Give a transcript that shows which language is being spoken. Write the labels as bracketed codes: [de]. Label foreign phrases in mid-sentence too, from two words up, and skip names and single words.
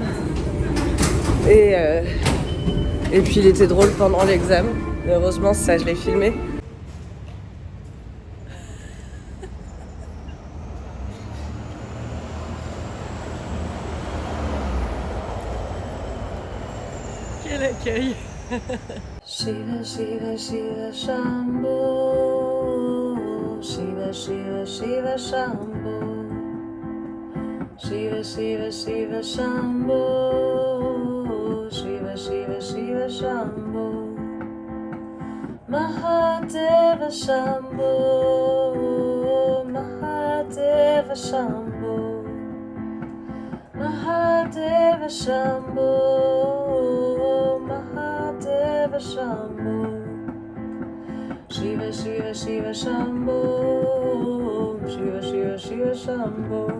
[fr] Et puis il était drôle pendant l'examen. Heureusement, ça, je l'ai filmé. Quel accueil. Shiva, Shiva, Shiva, Shambho. Shiva, Shiva, Shiva, Shambho. Shiva, Shiva, Shiva, Shambho. Shiva, Shiva, Shiva, Shambho. Mahadeva Shambho, Mahadeva Shambho, Mahadeva Shambho, Mahadeva Shambho, Shiva, Shiva, Shiva Shambho, Shiva Shambho.